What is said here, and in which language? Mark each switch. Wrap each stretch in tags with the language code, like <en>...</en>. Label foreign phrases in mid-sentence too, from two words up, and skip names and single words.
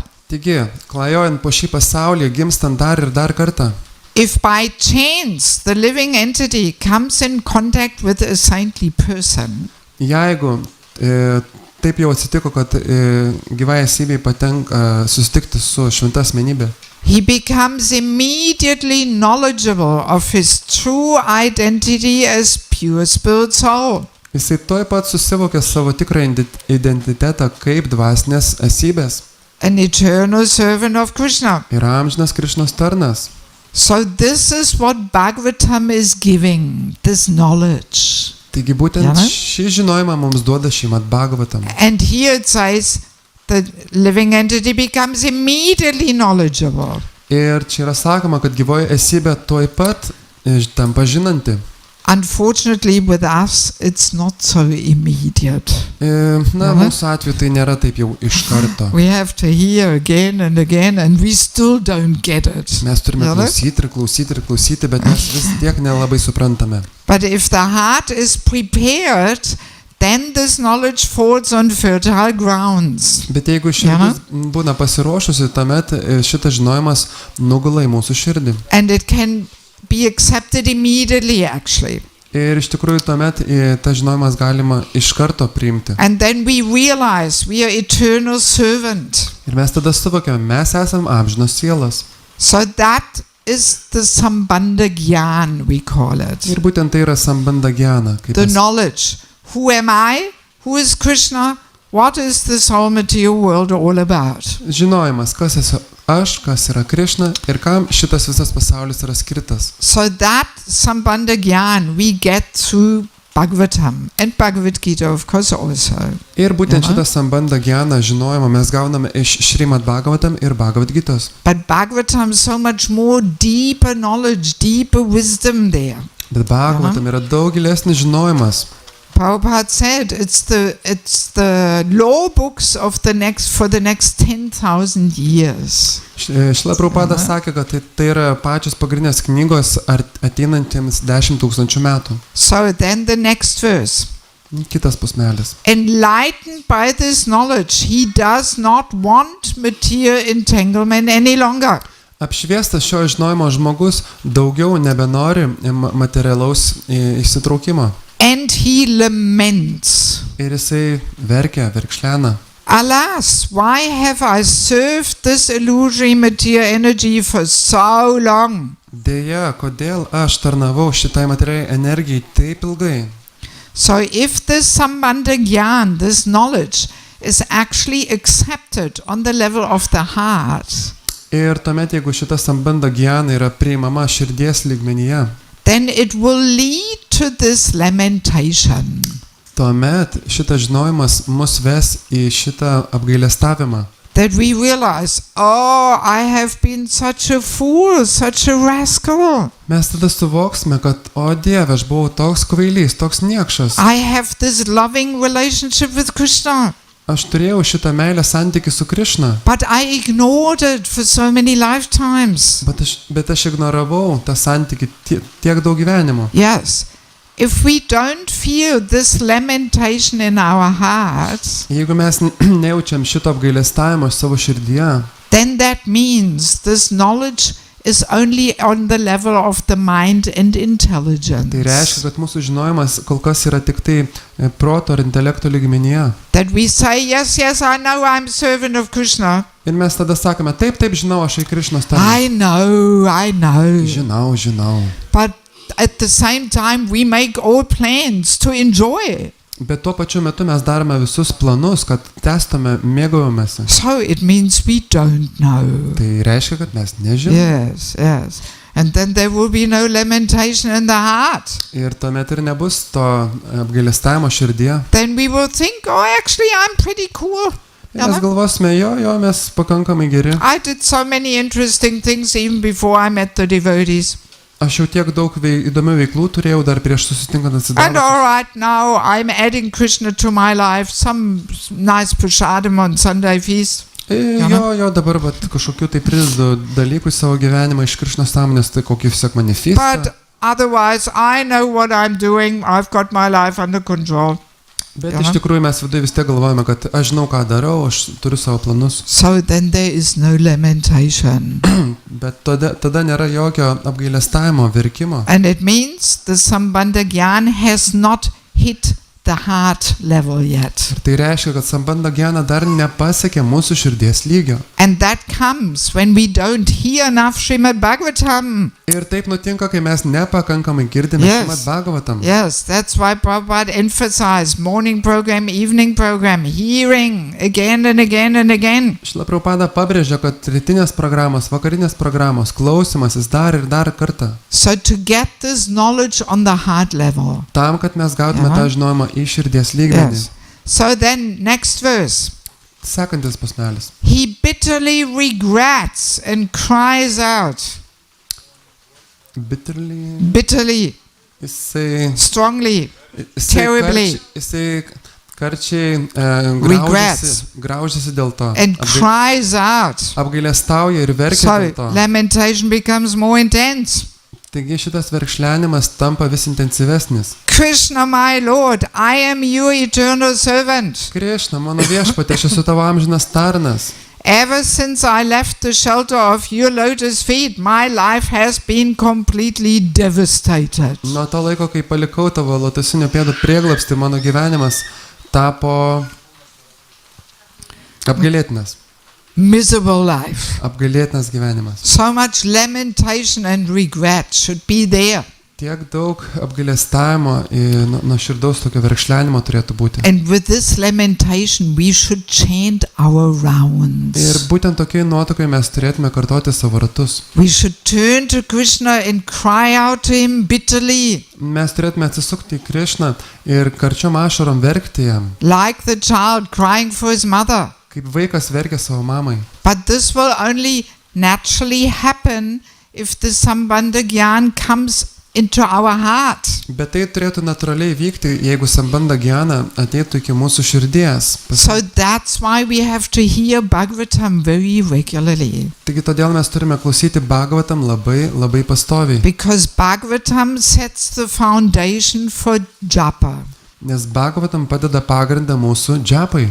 <lt>Taigi, klajojant po šį pasaulį, gimstant dar ir dar kartą.</lt> <en>If by chance the living entity comes in contact with a saintly person,</en> <lt>jeigu taip jau atsitiko, kad gyvai esybei patenka susitikti su šventa asmenybė,</lt> <en>he becomes immediately knowledgeable of his true identity as pure spirit soul.</en> <lt>Jisai tuoj pat susivokia savo tikrą identitetą kaip dvasinės esybės.</lt> <en>An eternal servant of Krishna.</en> <lt>Ir amžinas Krišnos tarnas.</lt> <en>So this is what Bhagavatam is giving, this knowledge.</en> <lt>Taigi būtent šį žinojimą mums duoda Šrimad Bhagavatam.</lt> <en>And here it says the living entity becomes immediately knowledgeable.</en> <lt>Ir čia yra sakoma, kad gyvoji esybė tuoj pat tampa žinanti.</lt> <en>Unfortunately, with us, it's not so immediate.</en> <lt>Mūsų atveju tai nėra taip jau iš karto.</lt> <en>We have to hear again and again, and we still don't get it.</en> <lt>Mes turime klausyti, bet mes vis tiek nelabai suprantame.</lt> <en>But if the heart is prepared, then this knowledge falls on fertile grounds.</en> <lt>Bet jeigu širdis būna pasiruošusi, tuomet šitas žinojimas nugula į mūsų širdį.</lt> <en>And it can be accepted immediately, actually.</en> <lt>Ir iš tikrųjų tuomet tas žinojimas galima iš karto priimti.</lt> <en>And then we realize we are eternal servant.</en> <lt>Ir mes tada suvokiame, mes esam amžinos sielos.</lt> <en>So that is the</en> <sa>सम्बन्ध ज्ञान,</sa> <en>we call it.</en> <lt>Ir būtent tai yra</lt> <sa>सम्बन्ध ज्ञान.</sa> <en>The knowledge. Who am I? Who is Krishna? What is this whole material world all about?</en> <lt>Žinojimas, kas esu aš, kas yra Krišna ir kam šitas visas pasaulis yra skirtas.</lt> <en>So that</en> <sa>सम्बन्ध ज्ञान</sa> <en>we get through Bhagavatam and Bhagavad Gita, of course, also.</en> <lt>Ir būtent šitą</lt> <sa>सम्बन्ध ज्ञान</sa> <lt>žinojimą mes gauname iš Šrimad Bhagavatam ir Bhagavad Gitos.</lt> <en>But Bhagavatam so much more deeper knowledge, deeper wisdom there.</en> <lt>Bet Bhagavatam yra daug gilesnis žinojimas.</lt> <en>Prabhupada said it's the law books of the next 10,000 years.</en> <lt>Šrila Prabhupada sakė, kad tai yra pačios pagrindinės knygos ateinantiems 10,000 metų.</lt> <en>So then the next verse.</en> <lt>Kitas posmelis.</lt> <en>Enlightened by this knowledge, he does not want material entanglement any longer.</en> <lt>Apšviestas šio žinojimo žmogus daugiau nebenori materialaus įsitraukimo.</lt> <en>And he laments.</en> <lt>Ir jisai verkia, verkšlena.</lt> <en>Alas, why have I served this illusory material energy for so long?</en> <lt>Deja, kodėl aš tarnavau šitai materialiai energijai taip ilgai?</lt> <en>So if this</en> <sa>सम्बन्ध ज्ञान,</sa> <en>this knowledge, is actually accepted on the level of the heart,</en> <lt>ir tuomet, jeigu šita</lt> <sa>सम्बन्ध ज्ञान</sa> <lt>yra priimama širdies lygmenyje,</lt> <en>then it will lead to this lamentation.</en> <lt>Tuomet šitas žinojimas mus ves į šitą apgailestavimą.</lt> <en>That we realize, oh, I have been such a fool, such a rascal.</en> <lt>Mes tada suvoksime, kad, o Dieve, aš buvau toks kvailys, toks niekšas.</lt> <en>I have this loving relationship with Krishna.</en> <lt>Aš turėjau šitą meilę santykį su Krišna.</lt> <en>But I ignored it for so many lifetimes.</en> <lt>Bet aš ignoravau tą santykį tiek daug gyvenimų.</lt> <en>Yes. If we don't feel this lamentation in our hearts,</en> <lt>jeigu mes nejaučiam šito apgailestavimo savo širdyje,</lt> <en>then that means this knowledge is only on the level of the mind and intelligence.</en> <lt>Tai reiškia, kad mūsų žinojimas kol kas yra tik tai proto ir intelekto lygmenyje.</lt> <en>That we say, yes, I know I'm servant of Krishna.</en> <lt>Ir mes tada sakome, taip, žinau, aš Krišnos tarnas.</lt> <en>I know.</en> <lt>Žinau.</lt> <en>But at the same time, we make all plans to enjoy.</en> <lt>Bet tuo pačiu metu mes darome visus planus, kad testume, mėgavomės.</lt> <en>So it means we don't know.</en> <lt>Tai reiškia, kad mes nežinome.</lt> <en>Yes. And then there will be no lamentation in the heart.</en> <lt>Ir tuomet ir nebus to apgailestavimo širdyje.</lt> <en>Then we will think, oh, actually, I'm pretty cool.</en> <lt>Ir mes galvosime, jo, mes pakankamai geri.</lt> <en>I did so many interesting things even before I met the devotees.</en> <lt>Aš jau tiek daug įdomių veiklų turėjau dar prieš susitinkant</lt> <en>And</en> <lt>atsidavus.</lt> <en>all right, now I'm adding Krishna to my life, some nice prasadam on Sunday feast.</en> <lt>Jo, dabar kažkokiu tai pridedu dalykų į savo gyvenimą iš Krišnos sąmonės, tai kokį sekmanį feastą.</lt> <en>But otherwise, I know what I'm doing. I've got my life under control.</en> <lt>Bet iš tikrųjų mes viduje vis tiek galvojame, kad aš žinau, ką darau, aš turiu savo planus.</lt> <en>So then there is no lamentation.</en> <lt>Bet tada nėra jokio apgailestavimo, verkimo.</lt> <en>And it means the</en> <sa>सम्बन्ध ज्ञान</sa> <en>has not hit the heart level yet.</en> <lt>Ir tai reiškia, kad</lt> <sa>सम्बन्ध ज्ञान</sa> <lt>dar nepasiekė mūsų širdies lygio.</lt> <en>And that comes when we don't hear enough Šrimad Bhagavatam.</en> <lt>Ir taip nutinka, kai mes nepakankamai girdime Šrimad Bhagavatam.</lt> <en>Yes, that's why Prabhupada emphasized morning program, evening program, hearing again and again and again.</en> <lt>Šrila Prabhupada pabrėžia, kad rytinės programos, vakarinės programos, klausimasis dar ir dar kartą.</lt> <en>So to get this knowledge on the heart level.</en> <lt>Tam, kad mes gautume tą žinojimą į širdies lygmenį.</lt> <en>Yes. So then next verse.</en> <lt>Sekantis posmelis.</lt> <en>He bitterly regrets and cries out. Bitterly, strongly, terribly.</en> <lt>Jisai karčiai graužiasi dėl to.</lt> <en>And cries out.</en> <lt>Apgailestauja ir verkia dėl to.</lt> <en>So lamentation becomes more intense.</en> <lt>Taigi šitas verkšlenimas tampa vis intensyvesnis.</lt> <en>Krishna, my Lord, I am your eternal servant.</en> <lt>Krišna, mano viešpatie, aš esu tavo amžinas tarnas.</lt> <en>Ever since I left the shelter of your lotus feet, my life has been completely devastated.</en> <lt>Nuo to laiko, kai palikau tavo lotusinių pėdų prieglobstį, mano gyvenimas tapo apgailėtinas.</lt> <en>Miserable life.</en> <lt>Apgailėtinas gyvenimas.</lt> <en>So much lamentation and regret should be there.</en> <lt>Tiek daug apgailestavimo ir nuo širdaus tokio verkšlenimo turėtų būti.</lt> <en>And with this lamentation we should chant our rounds.</en> <lt>Ir būtent tokiai nuotakai mes turėtume kartoti savo ratus.</lt> <en>We should turn to Krishna and cry out to him bitterly.</en> <lt>Mes turėtume atsisukti į Krišną ir karčiom ašarom verkti jam.</lt> <en>Like the child crying for his mother.</en> <lt>Kaip vaikas verkia savo mamai.</lt> <en>But this will only naturally happen if the</en> <sa>सम्बन्ध ज्ञान</sa> <en>comes into our heart.</en> <lt>Bet tai turėtų natūraliai vykti, jeigu</lt> <sa>सम्बन्ध ज्ञान</sa> <lt>ateitų iki mūsų širdies.</lt> <en>So that's why we have to hear Bhagavatam very regularly.</en> <lt>Taigi todėl mes turime klausyti Bhagavatam labai pastoviai.</lt> <en>Because Bhagavatam sets the foundation for japa.</en> <lt>Nes Bhagavatam padeda pagrindą mūsų džapai.</lt>